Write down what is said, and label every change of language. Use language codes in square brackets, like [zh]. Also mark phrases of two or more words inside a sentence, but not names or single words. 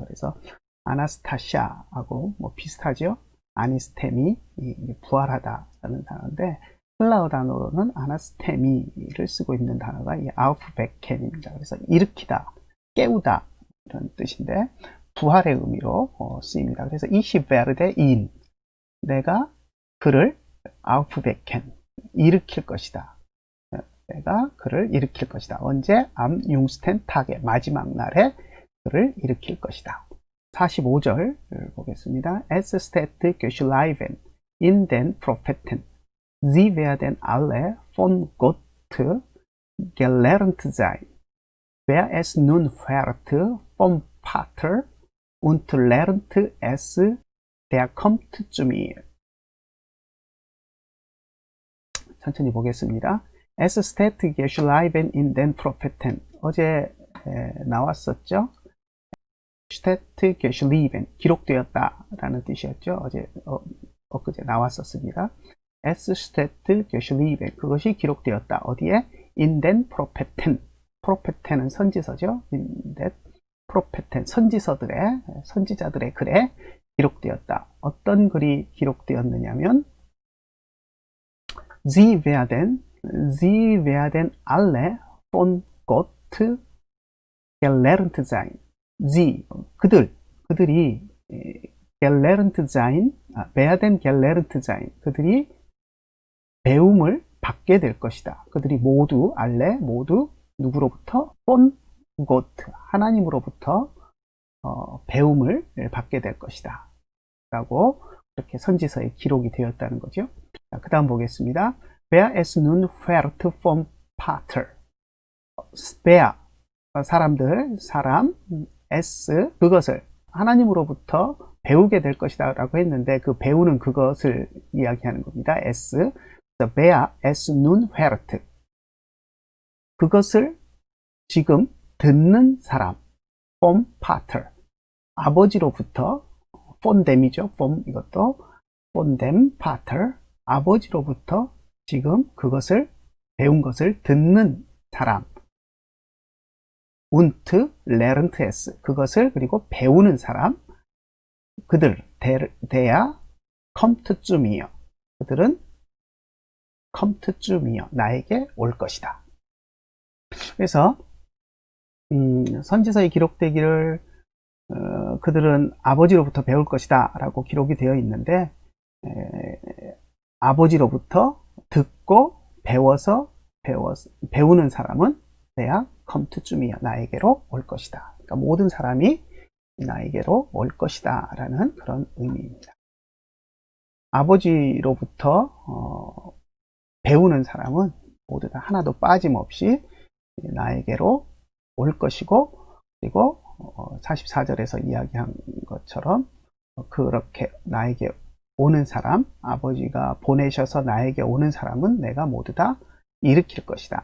[ko] 그래서 아나스타시아하고 뭐 비슷하죠. 아니스테미, 부활하다라는 단어인데, 헬라어 단어로는 아나스테미를 쓰고 있는 단어가 이 아우프베켄입니다. 그래서 일으키다, 깨우다 이런 뜻인데 부활의 의미로 쓰입니다. [de] 그래서 ich werde ihn, [ko] 내가 그를 aufwecken, 일으킬 것이다. 내가 그를 일으킬 것이다. 언제? [de] am jüngsten Tage, [ko] 마지막 날에 그를 일으킬 것이다. 45절 보겠습니다. [de] Es steht geschrieben in den Propheten, sie werden alle von Gott gelernt sein. wer es nun fährt vom Vater und lernt es, der kommt zu mir. [ko] 천천히 보겠습니다. [de] Es steht geschrieben in den Propheten. [ko] 어제 나왔었죠? [de] steht geschrieben, [ko] 기록되었다 라는 뜻이었죠. 어제 엊그제 나왔었습니다. [de] Es steht geschrieben, [ko] 그것이 기록되었다. 어디에? [de] in den Propheten. [ko] Propheten은 선지서죠. [de] in den Propheten, [ko] 선지자들의 글에 기록되었다. 어떤 글이 기록되었느냐면 [de] Sie werden alle von Gott gelernt sein. 그들이 gelernt sein, werden gelernt sein. [ko] 그들이 배움을 받게 될 것이다. 그들이 모두 누구로부터? [de] von Gott, [ko] 하나님으로부터 배움을 받게 될 것이다. 라고 이렇게 선지서에 기록이 되었다는 거죠. 그 다음 보겠습니다. [de] Wer es nun fährt vom Vater. wer, [ko] 사람, es, 그것을 하나님으로부터 배우게 될 것이다 라고 했는데 그 배우는 그것을 이야기하는 겁니다. [de] es, wer es nun hört. [ko] 그것을 지금 듣는 사람, [de] vom Vater. [ko] 아버지로부터, [de] von them [ko] 이죠. [de] vom 이것도, von dem Vater. [ko] 아버지로부터 지금 그것을 배운 것을 듣는 사람. [de] und lernt es. [ko] 그것을 그리고 배우는 사람. 그들, [de] der kommt zu mir. 그들은 kommt zu mir. [ko] 나에게 올 것이다. 그래서 선지서에 기록되기를 그들은 아버지로부터 배울 것이다 라고 기록이 되어 있는데 아버지로부터 듣고 배우는 사람은 내가 [en] come to me, [ko] 나에게로 올 것이다. 그러니까 모든 사람이 나에게로 올 것이다 라는 그런 의미입니다. 아버지로부터 배우는 사람은 모두 다 하나도 빠짐없이 나에게로 올 것이고, 그리고 44절에서 이야기한 것처럼 그렇게 나에게 오는 사람, 아버지가 보내셔서 나에게 오는 사람은 내가 모두 다 일으킬 것이다.